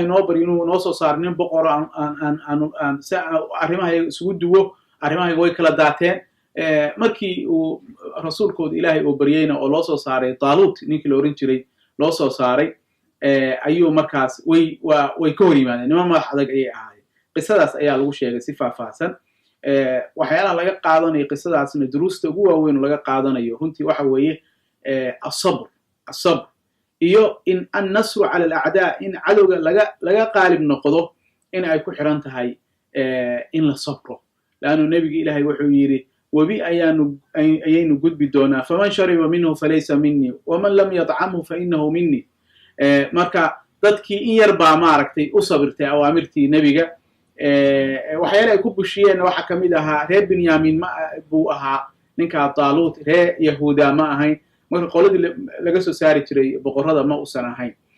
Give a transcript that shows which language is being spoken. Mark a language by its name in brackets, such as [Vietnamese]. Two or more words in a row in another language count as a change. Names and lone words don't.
[Somali] noo bari inuu noo soo saaro nin boqor aan arrimaha isugu duwo arrimaha way kala daateen markii uu rasuulkooda ilaahay uu bariyayna oo loo soo saaray Taalut ninkii loo oran jiray loo soo saaray ayuu markaas way ka hor yimaadeen nima madax adag ayay ahaayeen qisadaas ayaa lagu sheegay si faahfaahsan waxyaalaha laga qaadanayo qisadaasna duruusta ugu waaweyn laga qaadanayo runtii waxa weeye الصبر iyo in [Arabic] النصر على الأعداء [Somali] in cadowga laga qaalib noqdo in ay ku xiran tahay in la sabro laanu nabiga ilaahay wuxuu yiri wabi ayaynu gudbi doonaa [Arabic] فمن شرب منه فليس مني ومن لم يطعمه فإنه مني [Somali] marka dadkii in yar baa maaragtay u sabirtay awaamirtii nabiga waxyaalaha ay ku bushiyeen waxa kamid ahaa reer Binyamin buu ahaa ninka Taalut reer Yahuuda ma ahayn marka qoladii laga soo saari jiray boqorada ma uusan ahayn